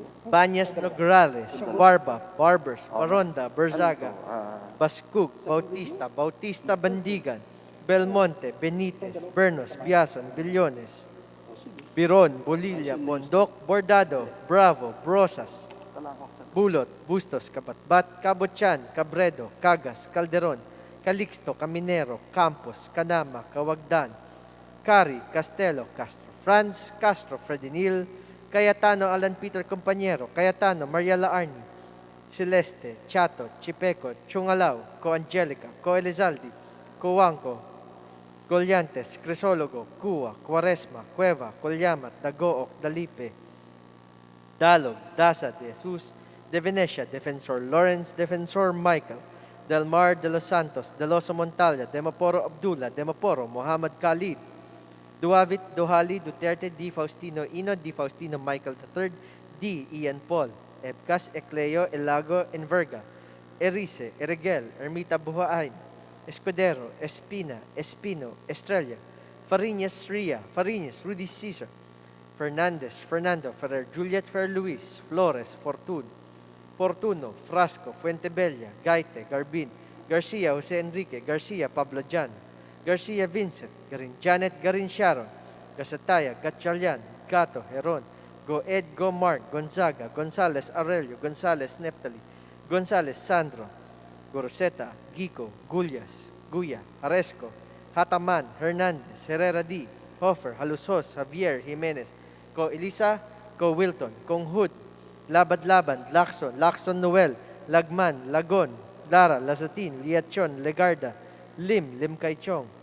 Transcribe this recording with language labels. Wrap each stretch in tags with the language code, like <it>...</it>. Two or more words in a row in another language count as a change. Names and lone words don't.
<en>Banyas Nograles, Barba, Barbers, Baronda, Berzaga, Baskug, Bautista, Bautista Bandigan, Belmonte, Benitez, Bernos, Biason, Billones, Biron, Bolilla, Bondok, Bordado, Bravo, Brosas, Bulot, Bustos, Kabatbat, Kabotyan, Cabredo, Cagas, Calderon, Calixto, Caminero, Campos, Canama, Kawagdan, Cari, Castelo, Castro Franz, Castro Fredinil, Cayetano Alan Peter Compañero, Cayetano Mariela Arni, Celeste, Chato, Chipeco, Chungalao, Co Angelica, Co Elizaldi, Coanco, Goliantes, Crisologo, Cua, Quaresma, Cueva, Colyamat, Dagook, Dalipe, Dalog, Dasa, De Jesus, De Venecia, Defensor Lawrence, Defensor Michael, Del Mar de los Santos, Deloso Montalya, Demaporo Abdullah, Demaporo Muhammad Khalid, Duavit Dohali, Duterte, D. Faustino Ino, D. Faustino Michael III, D. Ian Paul, Ebcas Ecleo Elago Enverga, Erice, Erigel, Ermita Buhain, Escudero, Espina, Espino, Estrella, Fariñas Ria, Fariñas, Rudy Cesar, Fernandez, Fernando, Ferrer, Juliet, Ferrer Luis, Flores, Fortuno, Frasco, Fuentebella, Gaite, Garbin, Garcia, Jose Enrique, Garcia, Pablo Jan, Garcia Vincent, Garin Janet, Garin Sharon, Gasataya, Gatchalian, Gato, Heron, Goed, Mark, Gonzaga, Gonzales Aurelio, Gonzales Neptali, Gonzales Sandro, Goroseta, Gico, Gullas, Guya, Haresco, Hataman, Hernandez, Herrera D, Hofer, Halusos, Javier, Jimenez, Ko Elisa, Ko Wilton, Kong Hood, Labad-Laban, Lacson Noel, Lagman, Lagon, Lara, Lazatin, Liachon, Legarda, Lim Kaichong,</en>